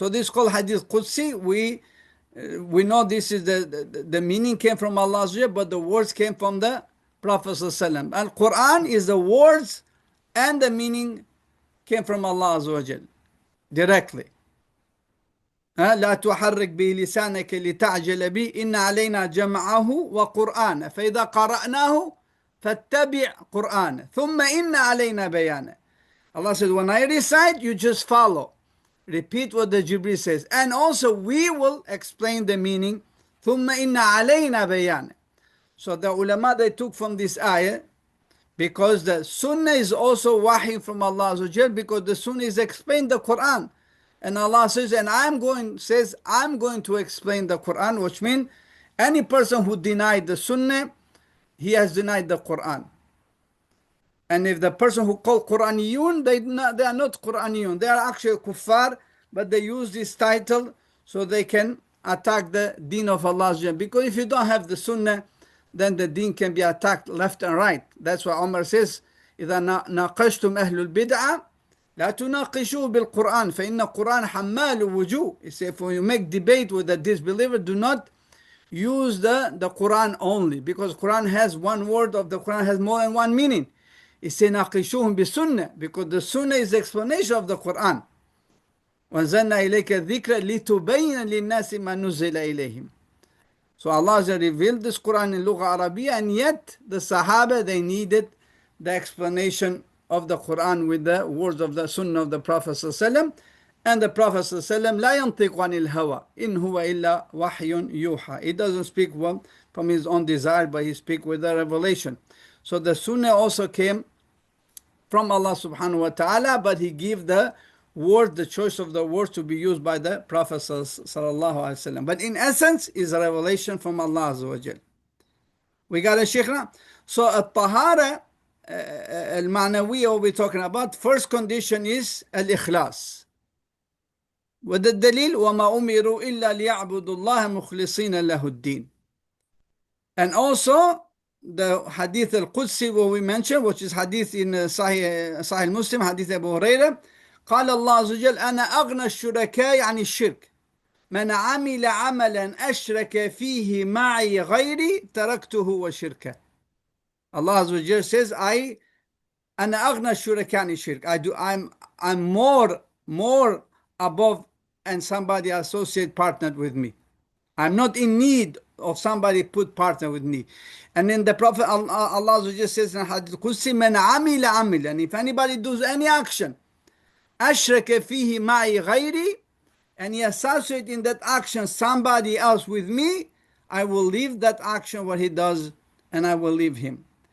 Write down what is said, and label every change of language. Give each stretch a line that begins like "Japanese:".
English: So this is called Hadith Qudsi. We know this is the meaning came from Allah Azza wa Jal, but the words came from the Prophet Sallallahu Alaihi Wasallam. And Quran is the words and the meaning came from Allah Azza wa Jal directly.
Arabic: لا تحرك به لسانك لتعجل به إن علينا جمعه وقرآن فإذا قرأناه فاتبع قرآن ثم إن علينا بيانه.
English: Allah says, when I recite, you just follow. Repeat what the Jibreel says. And also we will explain the meaning.
Arabic: ثم إن علينا بيانه.
English: So the ulama, they took from this ayah, because the sunnah is also wahi from Allah Azza wa Jal, because the sunnah is explained the Quran. And Allah says, and I'm going to explain the Quran, which means any person who denied the sunnah, he has denied the Quran. And if the person who called Quraniyun, they are not Quraniyun. They are actually kuffar, but they use this title so they can attack the deen of Allah Azza wa Jal. Because if you don't have the sunnah, then the deen can be attacked left and right. That's why Umar says,
Arabic: إذا ناقشتم أهل البدعة لا تناقشوه بالقرآن فإن القرآن حمال وجوه.
English: He said, if you make debate with a disbeliever, do not use the Quran only, because Quran has one word of the Quran has more than one meaning. He said,
Arabic: ناقشوهم بالسنة,
English: because the sunnah is the explanation of the Quran.
Arabic: وأنزلنا إليك الذكر لتبين للناس ما نزل إليهم.
English: So Allah has revealed this Quran in Lugha Arabiya, and yet the Sahaba, they needed the explanation of the Quran with the words of the Sunnah of the Prophet ﷺ. And the Prophet ﷺ,
Arabic: لا ينطق عن الهوى إن هو إلا وحي يوحى.
English: He doesn't speak from his own desire, but he speaks with the revelation. So the Sunnah also came from Allah subhanahu wa ta'ala, but he gave the word, the choice of the words to be used by the Prophet sallallahu alaihi wasallam. But in essence, is a revelation from Allah Azza wa Jal. We got a Sheikhna. So
Arabic: الطهارة المعنوية
English: what we're talking about, first condition is الإخلاص.
Arabic: وده الدليل وما أمروا إلا ليعبدوا الله مخلصين له الدين.
English: And also the hadith al-Qudsi what we mentioned, which is hadith in Sahih Muslim, hadith Abu Hurairah.
Arabic: قال الله عز وجل أنا أغنى الشركاء عن الشرك من عمل عملا أشرك فيه معي غيري تركته وشركه.
English: Allah Azza wa Jal says,
Arabic: أنا أغنى الشركاء عن الشرك.
English: I'm more above and somebody associate partnered with me. I'm not in need of somebody put partner with me. And then the Prophet Allah Azza wa Jal says in Hadith Qudsi,
Arabic: من عمل عملا,
English: and if anybody does any action
Arabic: أشرك فيه معي غيري,
English: and he associates in that action somebody else with me, I will leave that action what he does, and I will leave him.